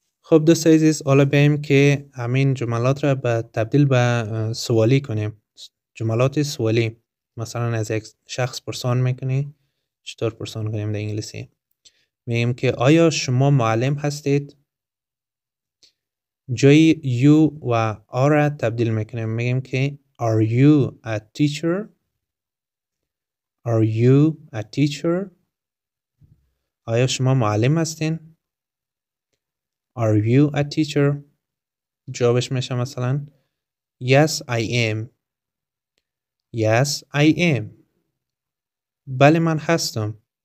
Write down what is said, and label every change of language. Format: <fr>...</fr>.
<fa>خب دوستای عزیز حالا بیاییم که همین جملات را تبدیل به سوالی کنیم. جملات سوالی. مثلا از یک شخص پرسان میکنی. چطور پرسان کنیم در انگلیسی؟ میگیم که آیا شما معلم هستید؟ جای you و are را تبدیل میکنیم. میگیم که</fa> <en>are you a teacher? Are you a teacher?</en> <fa>آیا شما معلم هستین؟</fa> <en>Are you a teacher?</en> <fa>جوابش میشه مثلا</fa> <en>Yes I am. Yes I am.</en> <fa>بله من هستم.</fa>